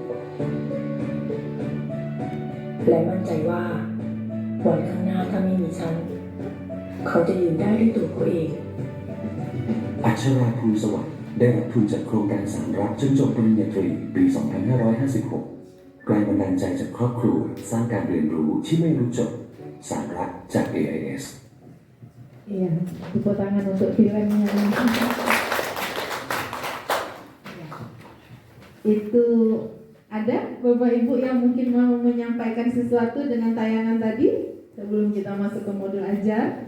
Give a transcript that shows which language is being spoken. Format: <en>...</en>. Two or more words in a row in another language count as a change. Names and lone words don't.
<th>และมั่นใจว่าวันข้างหน้าถ้าไม่มีฉัน เขาจะยืนได้ด้วยตัวเขาเอง อัชราภูสวัสดิ์ได้รับทุนจากโครงการสารรักจนจบปริญญาตรีปี 2556 แรงบันดาลใจจากครอบครัวสร้างการเรียนรู้ที่ไม่รู้จบ สารรักจาก AIS</th> <id>Iya, tepuk tangan untuk filmnya. Itu ada Bapak Ibu yang mungkin mau menyampaikan sesuatu dengan tayangan tadi sebelum kita masuk ke modul ajar.</id>